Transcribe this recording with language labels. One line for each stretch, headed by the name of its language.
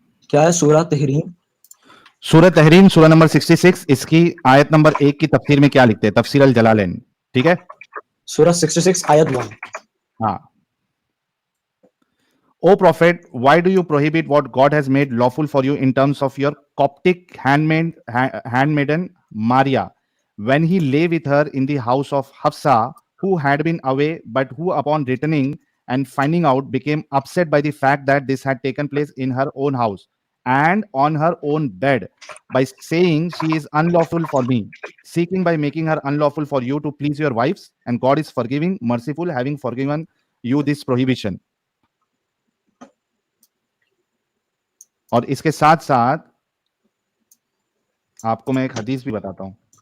Hindi: क्या है सूरह तहरीम? सूरह तहरीम, सूरह नंबर 66, इसकी आयत नंबर 1 की तफसीर में क्या लिखते हैं, तफसीर अल जलालैन, ठीक है? सूरह 66 आयत 1। हाँ।
English: O prophet, why do you prohibit what God has made lawful for you in terms of your Coptic handmaiden Maria, when he lay with her in the house of Hafsa, who had been away, but who, upon returning and finding out, became upset by the fact that this had taken place in her own house and on her own bed, by saying, "She is unlawful for me," seeking by making her unlawful for you to please your wives, and God is forgiving, merciful, having forgiven you this prohibition.
Hindi: और इसके साथ साथ आपको मैं एक हदीस भी बताता हूं।